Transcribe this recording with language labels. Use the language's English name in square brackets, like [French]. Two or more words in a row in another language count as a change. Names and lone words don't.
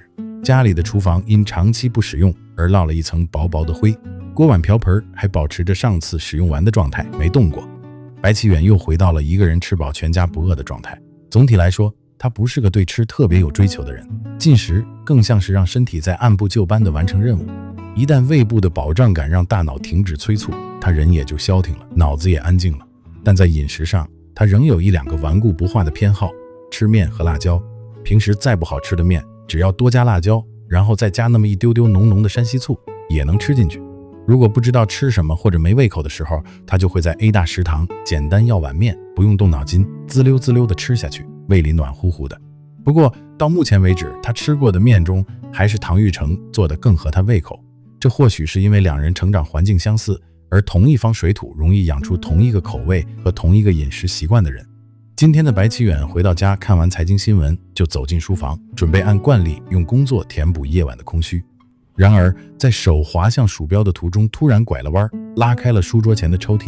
[Chinese] 家裡的廚房因長期不使用而落了一層薄薄的灰，鍋碗瓢盆還保持着上次使用完的狀態，沒動過。白启遠又回到了一個人吃飽全家不餓的狀態。總體來說，他不是個對吃特別有追求的人，進食更像是讓身體在按部就班地完成任務。一旦胃部的飽脹感讓大腦停止催促，他人也就消停了，腦子也安靜了。但在飲食上，他仍有一两個顽固不化的偏好，吃面和辣椒。平時再不好吃的面，只要多加辣椒，然後再加那麼一丢丢濃濃的山西醋，也能吃進去。如果不知道吃什麼或者沒胃口的時候，他就會在 A 大食堂簡單要碗面，不用動腦筋，滋溜滋溜地吃下去，胃裡暖乎乎的。不過到目前為止，他吃過的面中，還是唐玉成做的更合他胃口。這或許是因為兩人成長環境相似，而同一方水土容易養出同一個口味和同一個飲食習慣的人。今天的白啟遠回到家，看完財經新聞就走進書房，準備按慣例用工作填補夜晚的空虛。然而在手滑向鼠標的途中，突然拐了彎，拉開了書桌前的抽屜。